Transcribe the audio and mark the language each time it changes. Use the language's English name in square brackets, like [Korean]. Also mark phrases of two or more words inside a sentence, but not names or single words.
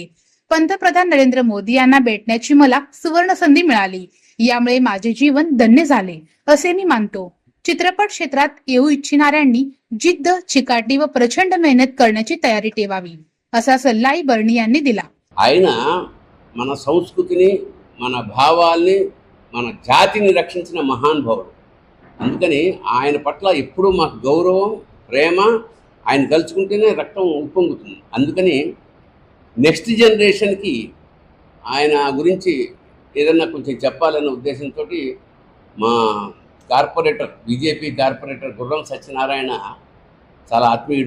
[Marathi] पंतप्रधान नरेंद्र मोदी यांना भेटण्याची मला सुवर्ण संधी मिळाली. यामुळे माझे जीवन धन्य झाले, असे मी मानतो. चित्रपट क्षेत्रात येऊ इच्छिणाऱ्यांनी जिद्द, चिकाटी व प्रचंड मेहनत करण्याची तयारी ठेवावी, असा सल्लाही बर्णी यांनी दिला. [Telugu] ఆయన మన సంస్కృతిని, మన భావాల్ని, మన జాతిని రక్షించిన మహానుభావుడు. అందుకని ఆయన పట్ల ఎప్పుడూ మాకు గౌరవం, ప్రేమ. ఆయన తలుచుకుంటేనే రక్తం ఉప్పొంగుతుంది. అందుకని [English] next generationకి [Telugu] ఆయన గురించి ఏదన్నా కొంచెం చెప్పాలనే ఉద్దేశంతో మా కార్పొరేటర్, బీజేపీ కార్పొరేటర్ గుర్రం సత్యనారాయణ చాలా ఆత్మీయుడు.